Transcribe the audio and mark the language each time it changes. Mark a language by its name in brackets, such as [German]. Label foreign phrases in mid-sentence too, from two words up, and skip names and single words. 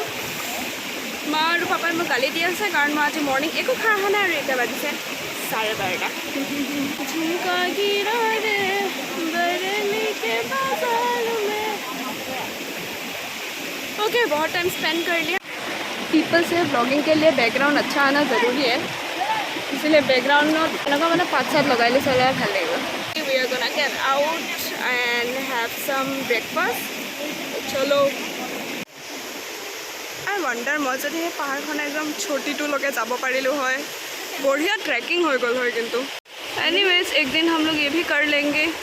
[Assamese] মা আৰু পাপাই মোক গালি দি আছে কাৰণ মই আজি মৰ্ণিং একো খাই অহা নাই আৰু এতিয়া বাজিছে 12:30। [Hindi] झुमका गिरा रे बरेली के बाजार में। ओके बहुत [English] time spend [Hindi] कर लिया। पीपल से ब्लॉगिंग के लिए बैकग्राउंड अच्छा आना ज़रूरी है, इसलिए बैकग्राउंड में मैंने 5-7 लगाई चले [Assamese] ভাল লাগিব। [English] We are gonna get out and have some breakfast। [Assamese] चलो। [English] I wonder [Assamese] মই যদি এই পাহাৰখন একদম छोटीটোলৈকে যাব পাৰিলোঁ হয়, [Hindi] बढ़िया ट्रैकिंग हो गल है। किंतु एनीवेज एक दिन हम लोग ये भी कर लेंगे।